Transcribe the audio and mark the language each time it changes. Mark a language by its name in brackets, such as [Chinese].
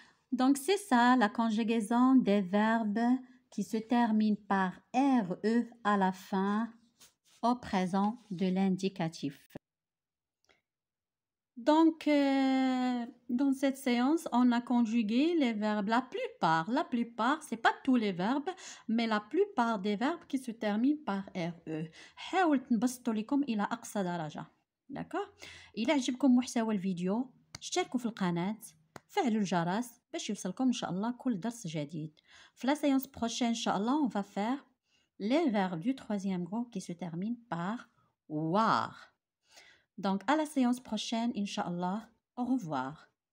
[French] Donc, c'est ça la conjugaison des verbes qui se terminent par RE à la fin au présent de l'indicatif. Donc, dans cette séance, on a conjugué les verbes, la plupart, c'est pas tous les verbes, mais la plupart des verbes qui se terminent par RE. [Arabic] حاولت نبسطوا لكم إلى أقصى درجة. [French] D'accord? [Arabic] إذا عجبكم محتوى الفيديو اشتركوا في القناة، فعلوا الجرس باش يوصلكم إن شاء الله كل درس جديد. [French] في la séance prochaine, إن شاء الله, on va faire les verbes du troisième groupe qui se terminent par war. Donc, à la séance prochaine, Inch'Allah, au revoir.